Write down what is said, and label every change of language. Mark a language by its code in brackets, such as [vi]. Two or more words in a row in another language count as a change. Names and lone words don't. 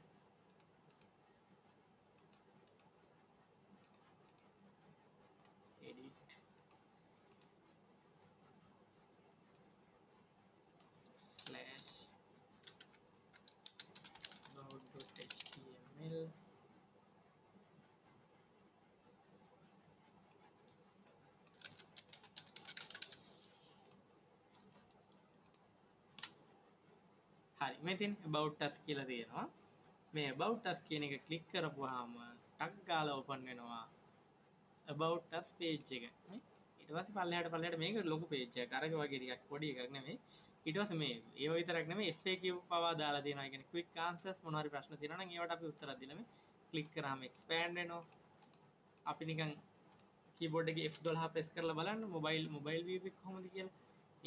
[en] edit slash about.html [si] හරි මෙතෙන් [en] about us [si] කියලා තියෙනවා මේ [en] about us [si] කියන එක ක්ලික් කරපුවාම ටක් ගාලා open වෙනවා [en] about us page [si] එක නේ ඊට පස්සේ පල්ලෙහාට මේක ලොකු page එකක් අරක වගේ ටිකක් පොඩි එකක් නෙමෙයි ඊට පස්සේ මේ ඒව විතරක් නෙමෙයි FAQ පවා දාලා තියෙනවා. ඒ කියන්නේ [en] quick answers [si] මොනවා හරි ප්‍රශ්න තියෙනවා නම් ඒවට අපි උත්තරයක් දීලා මේ ක්ලික් කරාම expand වෙනවා. අපි නිකන් keyboard එකේ F12 press කරලා බලන්න [en] mobile view [si] එක කොහොමද කියලා.